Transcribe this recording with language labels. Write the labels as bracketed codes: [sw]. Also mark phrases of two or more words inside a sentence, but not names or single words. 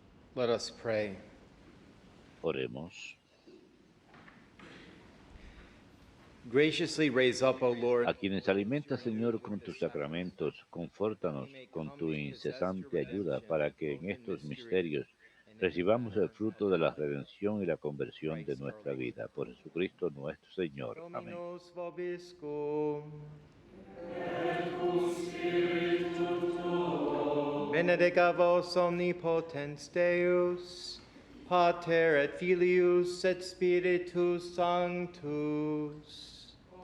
[en] Let us pray. [es] Oremos. [en] Graciously raise up, O Lord, [es] A quienes alimentas, Señor, con tus sacramentos, confórtanos con tu incesante ayuda para que en estos misterios recibamos el fruto de la redención y la conversión de nuestra vida. Por Jesucristo nuestro Señor. Amén. [la] Dominus vobiscum. Benedica vos omnipotens Deus, Pater et Filius et Spiritus Sanctus.